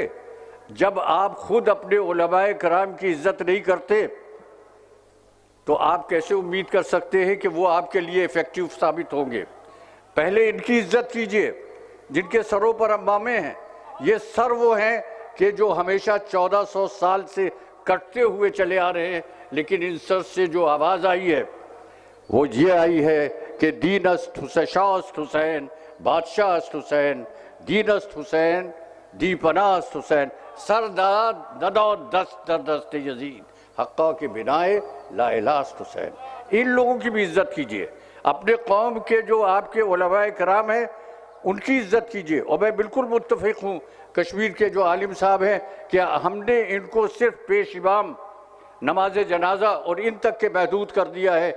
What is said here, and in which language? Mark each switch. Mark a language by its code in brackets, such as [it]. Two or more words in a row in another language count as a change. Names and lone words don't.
[ur] جب آپ خود اپنے علماء کرام کی عزت نہیں کرتے تو آپ کیسے امید کر سکتے ہیں کہ وہ آپ کے لیے ایفیکٹو ثابت ہوں گے؟ پہلے ان کی عزت کیجئے جن کے سروں پر عمامے ہیں۔ یہ سر وہ ہیں کہ جو ہمیشہ 1400 سال سے کٹتے ہوئے چلے آ رہے ہیں، لیکن ان سر سے جو آواز آئی ہے وہ یہ آئی ہے کہ [fa] دین است شاہ است حسین، بادشاہ است حسین، دین است حسین، دی پناہ است حسین، سر داد ندو دست در دست یزید، حقہ کے بنائے لا الہ است حسین۔ [ur] ان لوگوں کی بھی عزت کیجئے۔ اپنے قوم کے جو آپ کے علماء کرام ہیں ان کی عزت کیجئے۔ اور میں بالکل متفق ہوں کشمیر کے جو عالم صاحب ہیں کہ ہم نے ان کو صرف پیش امام، نماز جنازہ اور ان تک کے محدود کر دیا ہے۔